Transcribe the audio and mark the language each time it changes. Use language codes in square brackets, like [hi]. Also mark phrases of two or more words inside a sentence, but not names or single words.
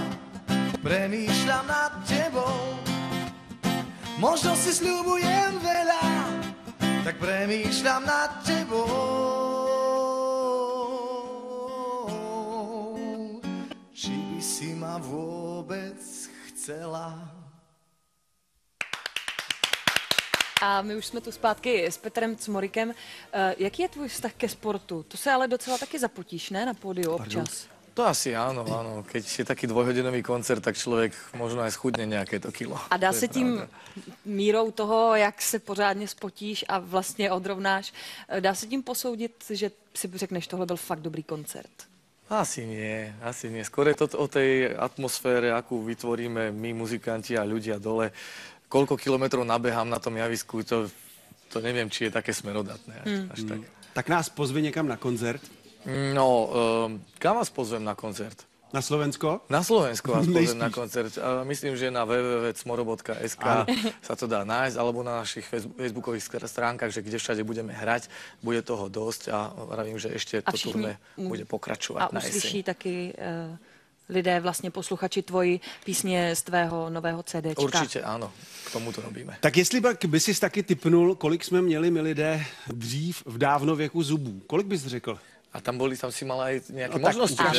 [sk] Premýšľam nad tebou, možno si sľubujem veľa, tak premýšľam nad tebou. Či by si ma vôbec chcela? [cs] A my už jsme tu zpátky s Petrem Cmorikem. Jaký je tvůj vztah ke sportu? To se ale docela taky zapotíš, ne? [sk] Na pódiu občas. To asi áno, áno. Keď je taký dvojhodinový koncert, tak človek možno aj schudne nejaké to kilo. [cs] A dá se tím mírou toho, jak se pořádně spotíš a vlastně odrovnáš, dá se tím posoudit, že si řekneš, tohle byl fakt dobrý koncert? [sk] Asi nie, asi nie. Skôr je to o tej atmosfére, akú vytvoríme my, muzikanti a ľudia dole. Koľko kilometrov nabehám na tom javisku, to neviem, či je také smerodatné. Až tak. [cs] Tak nás pozvi někam na koncert. [sk] No, kam vás pozvem na koncert? Na Slovensko? Na Slovensko vás pozvem na koncert. Myslím, že na www.cmoro.sk sa to dá nájsť, alebo na našich facebookových stránkach, že kde všade budeme hrať, bude toho dosť a vravím, že ešte to turné bude pokračovať na jeseň. [cs] A uslyší taky lidé, vlastně posluchači, tvoji písně z tvého nového CDčka. Určitě ano, [sk] k tomu to robíme. [cs] Tak jestli by si taky tipnul, kolik jsme měli my lidé dřív v dávnověku zubů? Kolik bys řekl? [sk] A tam si mala aj nejaké možnosti, že?